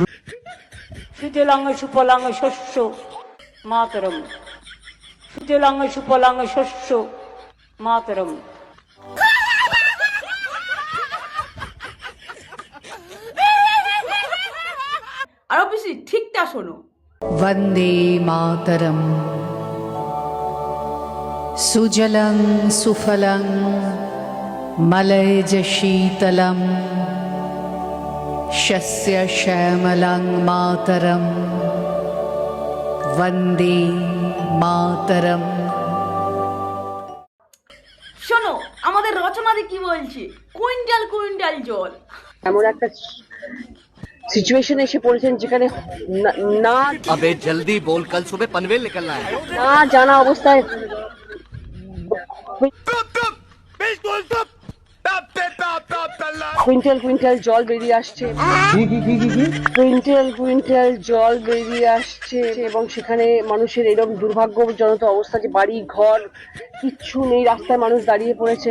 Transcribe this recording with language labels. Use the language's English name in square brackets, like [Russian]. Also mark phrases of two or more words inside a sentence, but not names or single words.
[Sanskrit] সুজলাং সুফলাং শস্য মাতরম, সুজলাং সুফলাং শস্য মাতরম। [Bangla] আরো পিসি ঠিকটা শোনো। [Sanskrit] वन्दे मातरम् सुजलं सुफलं मलयज शीतलं शस्य श्यामलं मातरं वन्दे मातरम्। [Bangla] শোনো আমাদের রচনাতে কি বলছে, কুইন্টাল কুইন্টাল জল। এমন একটা সিচুয়েশন এসে পড়েছেন যেখানে না [Hindi] अबे जल्दी बोल, कल सुबह पनवेल निकलना है। [Bangla] না জানা অবস্থায় কুইন্টাল কুইন্টাল জল বেরিয়ে আসছে, কুইন্টাল কুইন্টাল জল বেরিয়ে আসছে এবং সেখানে মানুষের এরকম দুর্ভাগ্যজনক অবস্থা যে বাড়ি ঘর কিচ্ছু নেই, রাস্তায় মানুষ দাঁড়িয়ে পড়েছেন।